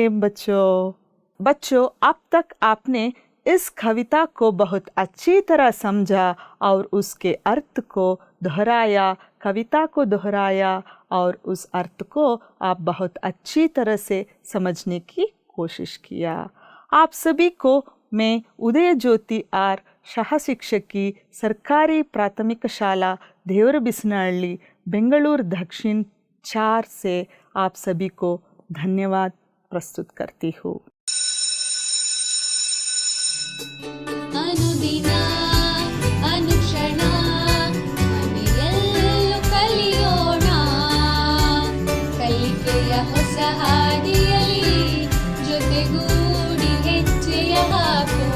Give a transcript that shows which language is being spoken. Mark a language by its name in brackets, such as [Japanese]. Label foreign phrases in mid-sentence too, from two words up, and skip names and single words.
[Hindi] बच्चों, अब तक आपने इस कविता को बहुत अच्छी तरह समझा और उसके अर्थ को दोहराया, कविता को दोहराया और उस अर्थ को आप बहुत अच्छी तरह से समझने की कोशिश किया. आप सभी को मैं उदय ज्योति आर शाह शिक्षकी सरकारी प्राथमिक शाला देवरबिसनहಳ್ಳಿ बेंगलुरु दक्षिण 4 से आप सभी को धन्यवाद प्रस्तुत करती हूँ. [Kannada] ಅನುದಿನ ಅನುಕ್ಷಣ ಮನೆಯಲ್ಲೂ ಕಲಿಯೋಣ, ಕಲಿಕೆಯ ಹೊಸ ಹಾದಿಯಲ್ಲಿ ಜೊತೆಗೂಡಿ ಹೆಜ್ಜೆಯ ಹಾಕೋಣ.